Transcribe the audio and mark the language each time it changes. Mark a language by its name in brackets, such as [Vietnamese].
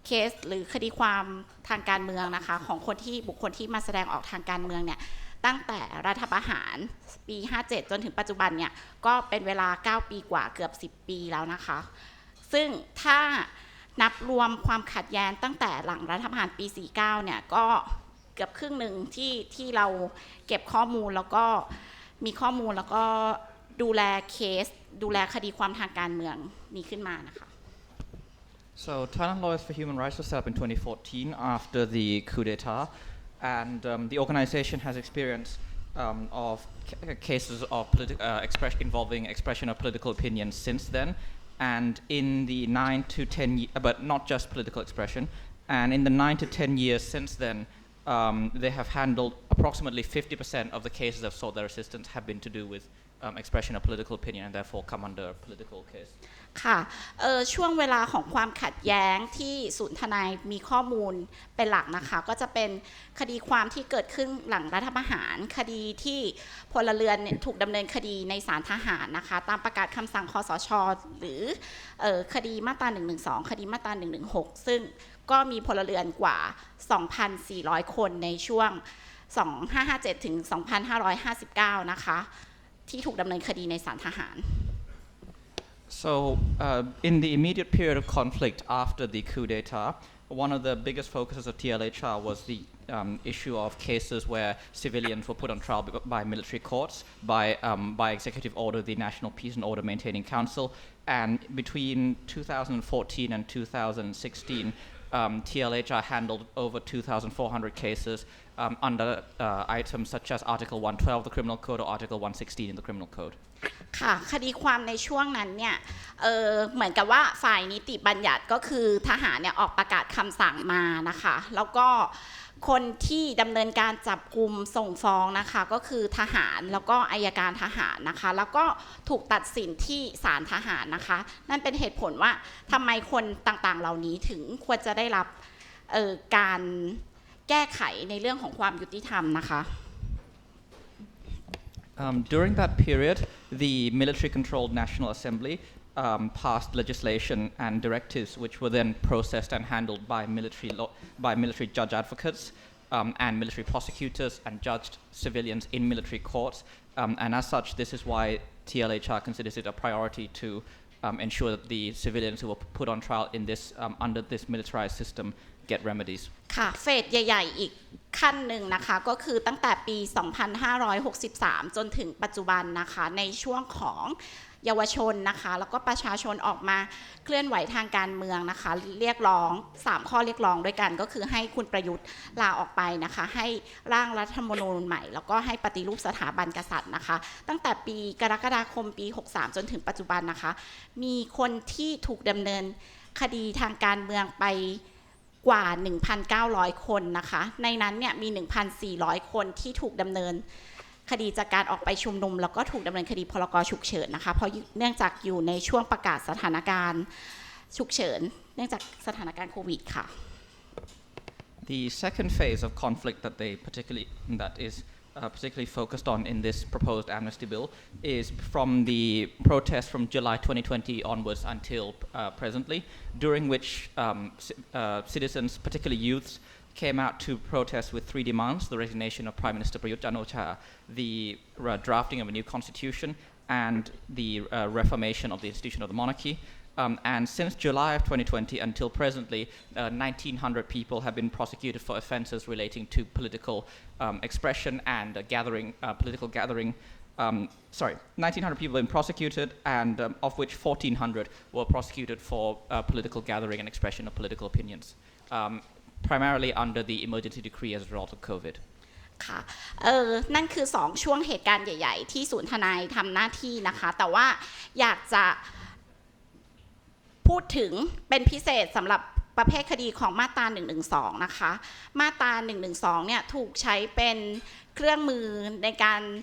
[Thai] สหรือคดีความทางการเมืองนะคะของบุคคลที่มาแสดงออกทางการเมืองเนี่ยตั้งแต่รัฐประหารปี 57 จนถึงปัจจุบันเนี่ยก็เป็นเวลา 9 ปีกว่าเกือบ 10 ปีแล้วนะคะซึ่งถ้านับรวมความขัดแย้งตั้งแต่หลังรัฐประหารปี 49 เนี่ยก็เกือบครึ่งหนึ่งที่เราเก็บข้อมูลแล้วก็มีข้อมูลแล้วก็ดูแลคดีความทางการเมืองนี้ขึ้นมานะคะ [English] So Thailand Lawyers for Human Rights was set up in 2014 after the coup d'etat, and the organization has experience of cases of involving expression of political opinion since then, and in the 9 to 10 but not just political expression, and in the 9 to 10 years since then, they have handled approximately 50% of the cases that sought their assistance have been to do with expression of political opinion and therefore come under political case. [Thai] ค่ะช่วงเวลาของความขัดแย้งที่ศูนย์ทนายมีข้อมูลเป็นหลักนะคะก็จะเป็นคดีความที่เกิดขึ้นหลังรัฐประหารคดีที่พลเรือนถูกดำเนินคดีในศาลทหารนะคะตามประกาศคำสั่งคสช. หรือคดีมาตรา112คดีมาตรา116ซึ่งก็มีพลเรือนกว่า 2,400 คนในช่วง 2557 ถึง 2559 นะคะที่ถูกดำเนินคดีในศาลทหาร [English] So in the immediate period of conflict after the coup d'etat, one of the biggest focuses of TLHR was the issue of cases where civilians were put on trial by military courts, by executive order, the National Peace and Order Maintaining Council, and between 2014 and 2016, TLHR handled over 2,400 cases under items such as Article 112 of the Criminal Code or Article 116 in the Criminal Code. [Thai] ค่ะคดีความในช่วงนั้นเนี่ยเหมือนกับว่าฝ่ายนิติบัญญัติก็คือทหารเนี่ยออกประกาศคำสั่งมานะคะแล้วก็คนที่ดำเนินการจับกุมส่งฟ้องนะคะก็คือทหารแล้วก็อัยการทหารนะคะแล้วก็ถูกตัดสินที่ศาลทหารนะคะนั่นเป็นเหตุผลว่าทำไมคนต่างๆเหล่านี้ถึงควรจะได้รับการแก้ไขในเรื่องของความยุติธรรมนะคะ [English] During that period, the military-controlled National Assembly passed legislation and directives which were then processed and handled by military judge advocates and military prosecutors and judged civilians in military courts. And as such, this is why TLHR considers it a priority to ensure that the civilians who were put on trial in this under this militarized system get remedies. [Thai] ค่ะเฟสใหญ่ๆอีกขั้นหนึ่งนะคะก็คือตั้งแต่ปี 2563 จนถึงปัจจุบันนะคะในช่วงของเยาวชนนะคะแล้วก็ประชาชนออกมาเคลื่อนไหวทางการเมืองนะคะเรียกร้อง3ข้อเรียกร้องด้วยกันก็คือให้คุณประยุทธ์ลาออกไปนะคะให้ร่างรัฐธรรมนูญใหม่แล้วก็ให้ปฏิรูปสถาบันกษัตริย์นะคะตั้งแต่ปีกรกฎาคมปี 63 จนถึงปัจจุบันนะคะมีคนที่ถูกดำเนิน คดีทางการเมืองไปกว่า 1,900 คนนะคะในนั้นเนี่ยมี 1,400 คนที่ถูกดำเนินคดีจากการออกไปชุมนุมแล้วก็ถูกดำเนินคดีพรก. ฉุกเฉินนะคะเพราะเนื่องจากอยู่ในช่วงประกาศสถานการณ์ฉุกเฉินเนื่องจากสถานการณ์โควิดค่ะ [English] The second phase of conflict that is particularly focused on in this proposed amnesty bill is from the protest from July 2020 onwards until presently, during which citizens, particularly youths, came out to protest with 3 demands: the resignation of Prime Minister Prayut Chan-o-cha, the drafting of a new constitution, and the reformation of the institution of the monarchy. And since July of 2020 until presently, 1,900 people have been prosecuted for offences relating to political expression and political gathering. 1,900 people have been prosecuted, and of which 1,400 were prosecuted for political gathering and expression of political opinions, primarily under the emergency decree as a result of COVID. [Thai] ค่ะนั่นคือ2ช่วงเหตุการณ์ใหญ่ๆที่ศูนย์ทนายทำหน้าที่นะคะแต่ว่าอยากจะพูดถึงเป็นพิเศษสำหรับประเภทคดีของมาตรา 112 นะคะมาตรา 112 เนี่ยถูกใช้เป็นเครื่องมือในการ